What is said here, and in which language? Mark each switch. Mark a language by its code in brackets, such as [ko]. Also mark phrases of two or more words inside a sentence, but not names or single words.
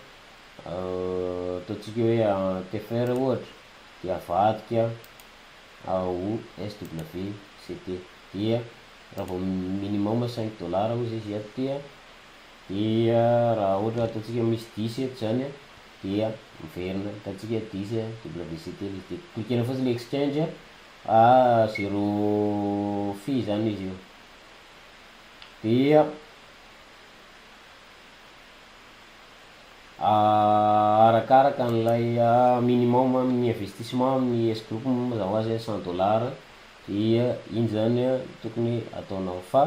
[mg] ataontsika hoe TFR ohatra de avadika ho SWCT, dia raha vao minimum 5 dollars ozy izy ato ty dia raha ohatra ataontsika misy 10 eto zany dia miverina ataontsika 10 WCT de cliquena fotsiny le exchange [en] zero fee [mg] zany izy io, dia arakaraka n'ilay minimum amin'ny investissement amin'ny S-groupe mazava ho azy 100 dollars dia iny zany tokony ataonao,